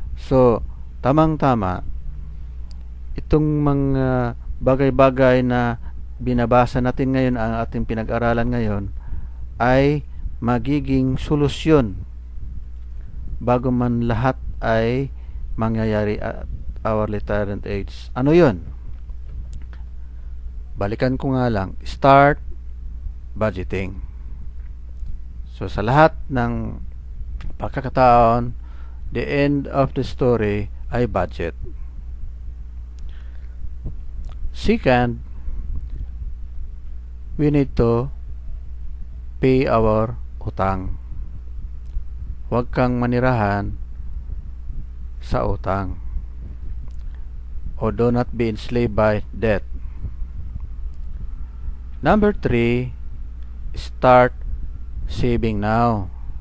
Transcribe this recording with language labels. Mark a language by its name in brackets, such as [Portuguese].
[Filipino] So, tamang-tama, itong mga bagay-bagay na binabasa natin ngayon, ang ating pinag-aralan ngayon, ay magiging solusyon bago man lahat ay mangyayari [English] at our retirement age. [Filipino] Ano yun? Balikan ko nga lang, [English] start budgeting. [Filipino] So sa lahat ng pagkakataon, [English] the end of the story [Filipino] ay budget. [English] Second, we need to pay our utang. [Filipino] Huwag kang manirahan sa utang. [English] O do not be enslaved by debt. Number 3, start saving now.